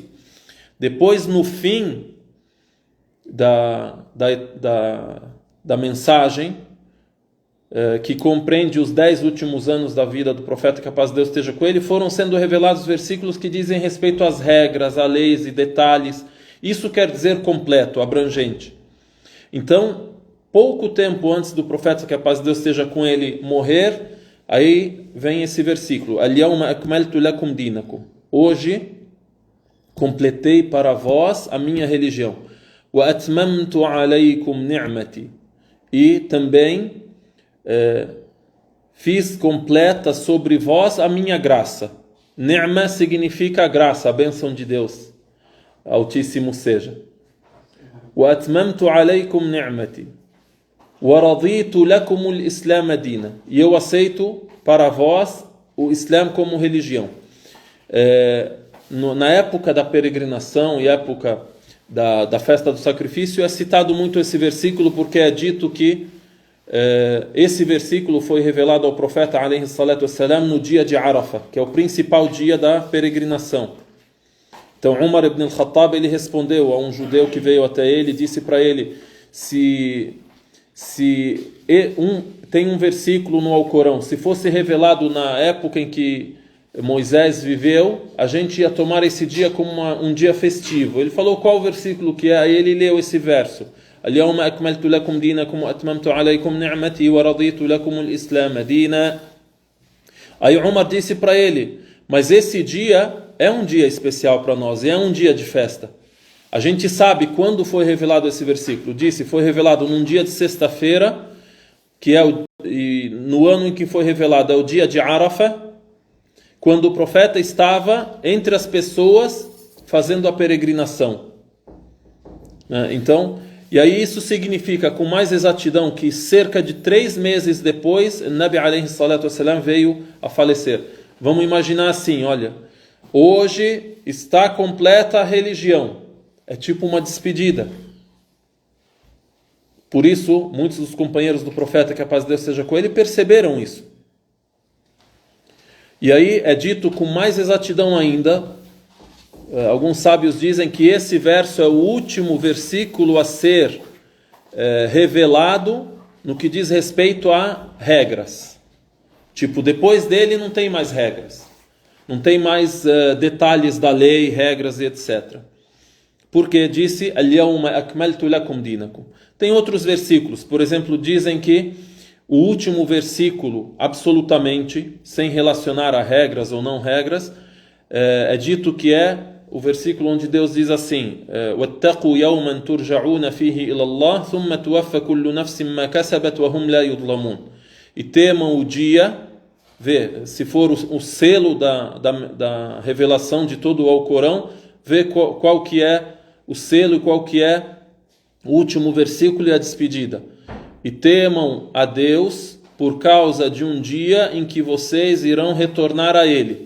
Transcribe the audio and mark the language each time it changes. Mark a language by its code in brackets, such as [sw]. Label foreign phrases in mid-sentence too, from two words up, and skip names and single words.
[pt] Depois, no fim da mensagem, que compreende os 10 últimos anos da vida do profeta, que a paz de Deus esteja com ele, foram sendo revelados versículos que dizem respeito às regras, a leis e detalhes. Isso quer dizer completo, abrangente. Então, pouco tempo antes do profeta, que a paz de Deus esteja com ele, morrer, aí vem esse versículo: [ar] اليوم أكملت لكم دينكم. [pt] Hoje completei para vós a minha religião. [ar] وأتممت عليكم نعمتي. [pt] E também fiz completa sobre vós a minha graça. Ni'ma significa a graça, a bênção de Deus Altíssimo seja. [ar] وأتممت عليكم نعمتي. ورضيت لكم الإسلام دينا. [pt] E eu aceito para vós o Islã como religião. Na época da peregrinação e época da festa do sacrifício, é citado muito esse versículo, porque é dito que esse versículo foi revelado ao profeta [ar] عليه الصلاة والسلام [pt] no dia de Arafah, que é o principal dia da peregrinação. Então Umar ibn al-Khattab, ele respondeu a um judeu que veio até ele, disse para ele: tem um versículo no Alcorão, se fosse revelado na época em que Moisés viveu, a gente ia tomar esse dia como um dia festivo. Ele falou qual versículo que é, aí ele leu esse verso: [ar] اليوم أكملت لكم دينكم وأتممت عليكم نعمتي ورضيت لكم الإسلام دينا. [pt] Aí Umar disse para ele: mas esse dia é um dia especial para nós, e é um dia de festa. A gente sabe quando foi revelado esse versículo. Disse, foi revelado num dia de sexta-feira, que é no ano em que foi revelado, é o dia de Arafah, quando o profeta estava entre as pessoas fazendo a peregrinação. Então, e aí isso significa com mais exatidão que cerca de 3 meses depois, [ar] نبي عليه الصلاة والسلام [pt] veio a falecer. Vamos imaginar assim, olha, hoje está completa a religião. É tipo uma despedida. Por isso, muitos dos companheiros do profeta, que a paz de Deus seja com ele, perceberam isso. E aí é dito com mais exatidão ainda, alguns sábios dizem que esse verso é o último versículo a ser revelado no que diz respeito a regras. Tipo, depois dele não tem mais regras. Não tem mais detalhes da lei, regras e etc. Porque disse, [ar] اليوم أكملت لكم دينكم. [pt] Tem outros versículos, por exemplo, dizem que o último versículo, absolutamente, sem relacionar a regras ou não regras, é dito que é o versículo onde Deus diz assim: [ar] وَاتَّقُوا يَوْمًا تُرْجَعُونَ فِيهِ إِلَى اللَّهِ ثُمَّ تُوَفَّ كُلُّ نَفْسٍ مَا كَسَبَتْ وَهُمْ لَا يُظْلَمُونَ. [pt] E temam o dia, vê, se for o selo da revelação de todo o Alcorão, vê qual que é o selo e qual que é o último versículo e a despedida. E temam a Deus por causa de um dia em que vocês irão retornar a Ele.